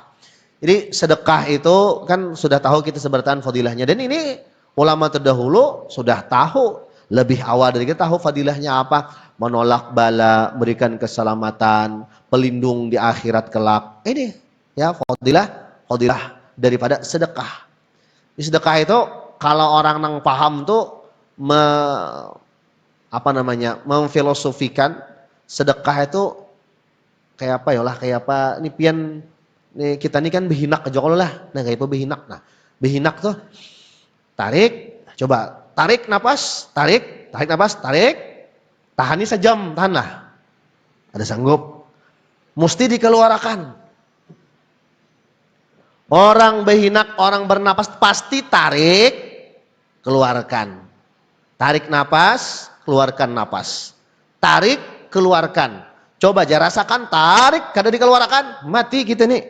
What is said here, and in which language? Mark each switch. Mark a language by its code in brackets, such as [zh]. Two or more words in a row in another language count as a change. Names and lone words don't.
[id] Jadi sedekah itu kan sudah tahu kita seberatan fadilahnya, dan ini ulama terdahulu sudah tahu lebih awal dari kita tahu fadilahnya apa, menolak bala, berikan keselamatan, pelindung di akhirat kelak. Ini ya fadilah daripada sedekah. [bjn] Di sedekah itu kalau orang nang paham tuh memfilosofikan sedekah itu kayak apa ya lah, kayak apa ini pian nih, kita ini kan behinak aja kalau lah. Nah kayak apa behinak? Nah behinak tuh tarik, coba tarik napas, tarik napas, tarik, tahan ini sejam, tahan lah. Ada sanggup? [id] Mesti dikeluarkan. [bjn] Orang behinak, orang bernapas pasti tarik, keluarkan. [id] Tarik napas, keluarkan napas. Tarik, keluarkan. [bjn] Coba aja rasakan, tarik, kada dikeluarkan, mati kita nih.